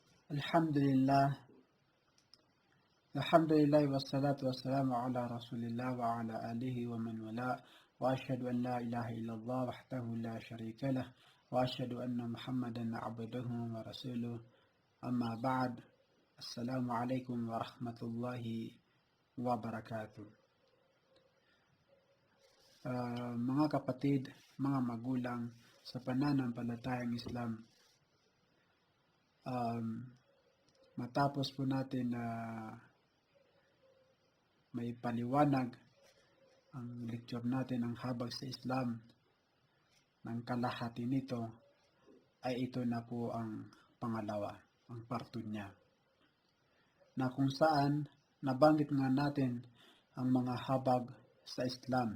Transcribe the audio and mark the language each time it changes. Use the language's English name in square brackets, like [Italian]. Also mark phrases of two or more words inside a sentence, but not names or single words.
[Arabic] الحمد لله، الحمد لله والصلاة والسلام على رسول الله وعلى آله ومن والاه وأشهد أن لا إله إلا الله وحده لا شريك له وأشهد أن محمدا عبده ورسوله. أما بعد. السلام عليكم ورحمة الله وبركاته. [Filipino] Mga kapatid, mga magulang sa pananampalatayang Islam, matapos po natin na may paliwanag ang lecture natin ang habag sa Islam ng kalahati nito, ay ito na po ang pangalawa, ang part 2 niya, na kung saan nabanggit nga natin ang mga habag sa Islam.